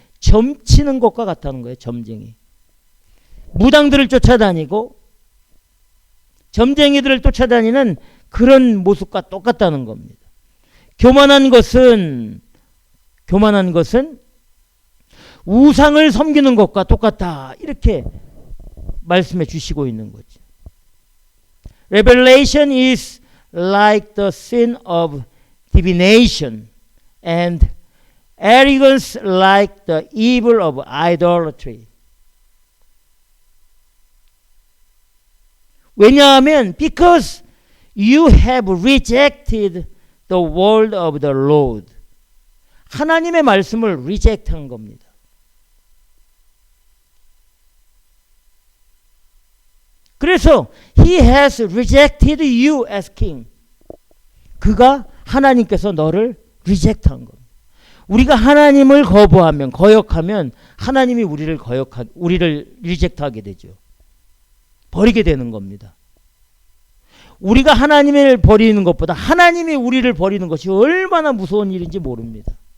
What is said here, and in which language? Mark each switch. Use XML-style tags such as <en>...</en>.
<ko>점치는 것과 같다는 거예요. 점쟁이. 무당들을 쫓아다니고 점쟁이들을 쫓아다니는 그런 모습과 똑같다는 겁니다. 교만한 것은 우상을 섬기는 것과 똑같다. 이렇게 말씀해 주시고 있는 거죠.</ko> <en>Revelation is like the sin of divination and arrogance like the evil of idolatry.</en> <ko>왜냐하면</ko> <en>because you have rejected the word of the Lord.</en> <ko>하나님의 말씀을 reject한 겁니다. 그래서</ko> <en>he has rejected you as king.</en> <ko>그가 하나님께서 너를 reject한 겁니다. 우리가 하나님을 거부하면 거역하면 하나님이 우리를 reject하게 되죠. 버리게 되는 겁니다. 우리가 하나님을 버리는 것보다 하나님이 우리를 버리는 것이 얼마나 무서운 일인지 모릅니다.</ko>